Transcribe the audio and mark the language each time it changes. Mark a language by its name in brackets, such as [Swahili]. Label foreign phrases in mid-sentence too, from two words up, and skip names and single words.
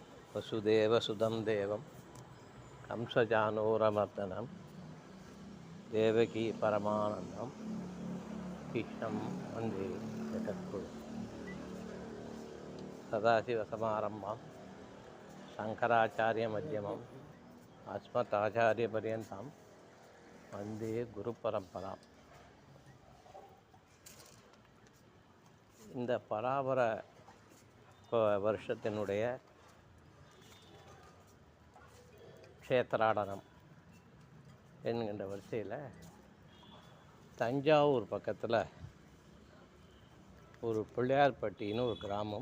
[Sanskrit] वसुदेवसुतं देवं कंसचानूरमर्दनं देवकी परमानन्दं कृष्णं वन्दे जगद्गुरुं सदाशिवसमारम्भां शङ्कराचार्यमध्यमम् अस्मदाचार्यपर्यन्तं वन्दे குருபரம்பராம். [Tamil] இந்த பராபர வருஷத்தினுடைய க்ஷேத்ராடனம் என்கின்ற வரிசையில் தஞ்சாவூர் பக்கத்தில் ஒரு பிள்ளையார்பட்டின்னு ஒரு கிராமம்.